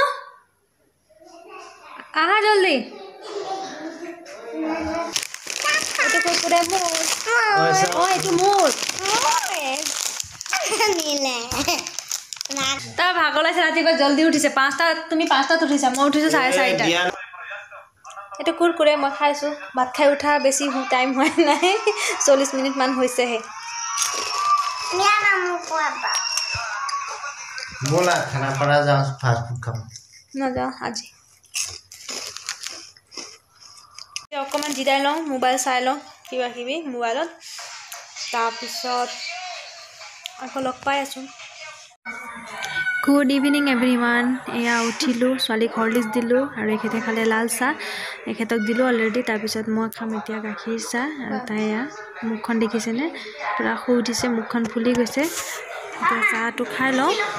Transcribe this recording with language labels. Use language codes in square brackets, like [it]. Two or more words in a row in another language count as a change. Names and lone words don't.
[as] আহা জলদি এইটো কুৰকুৰে মোৰ অঁ এইটো মোৰ তাৰ ভাগৰ লাগিছে ৰাতিপুৱা জলদি উঠিছে 5টা তুমি 5টাত উঠিছা মই উঠিছোঁ 4:30 এইটো কুৰকুৰে মই খাইছোঁ ভাত খাই উঠা বেছি টাইম হোৱা নাই 40 মিনিটমান হৈছেহে [hi] बोला खाना पड़ा जाओ [en] fast food [hi] खाओ [as] নাযাওঁ আজি অকণমান জিৰাই লওঁ মোবাইল চাই লওঁ কিবা কিবি মোবাইলত তাৰপিছত আকৌ লগ পাই আছোঁ [en] good evening everyone [as] এয়া উঠিলোঁ ছোৱালীক হৰলিক্স দিলোঁ আৰু এখেতে খালে লাল চাহ এখেতক দিলোঁ অলৰেডি তাৰপিছত মই খাম এতিয়া গাখীৰ চাহ আৰু তাই এয়া মুখখন দেখিছেনে পূৰা শুই উঠিছে মুখখন ফুলি গৈছে এতিয়া চাহটো খাই লওঁ